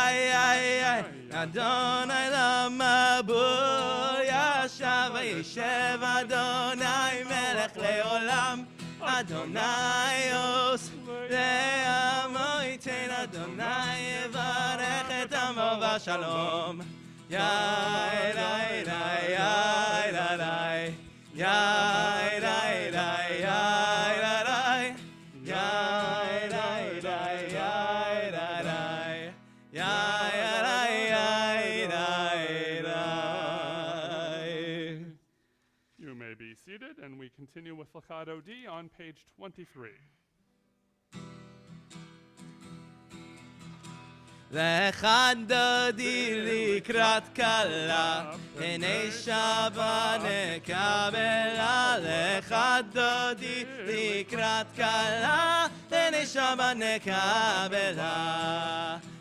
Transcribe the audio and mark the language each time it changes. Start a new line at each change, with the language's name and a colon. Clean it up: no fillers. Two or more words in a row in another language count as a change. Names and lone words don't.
Hebrew: אדוני למבול ישב. וישב אדוני מלך לעולם. אדוני עוש לעמו ייתן. אדוני יברך את עמו בשלום. יאי די די יאי די די יאי די די יאי די די יאי די די יאי די די יאי די די.
English: You may be seated, and we continue with Lechato D on page 23.
Hebrew: לך דודי לקראת כלה, הנה שבת נקבלה. לך דודי לקראת כלה, הנה שבת נקבלה.